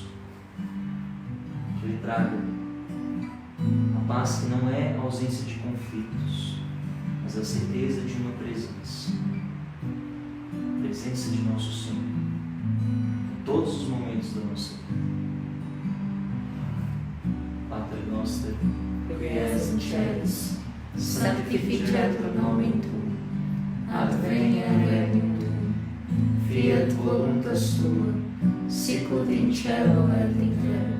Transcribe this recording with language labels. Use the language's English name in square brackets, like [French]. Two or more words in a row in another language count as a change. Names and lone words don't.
[Portuguese] Que ele traga a paz que não é a ausência de conflitos, mas a certeza de uma presença de nosso Senhor em todos os momentos da nossa vida. [Latin] Pater noster, qui es in celis, sanctificetur nomen tuum, adveniat regnum tuum, fiat voluntas tua, sicut in cielo et in terra.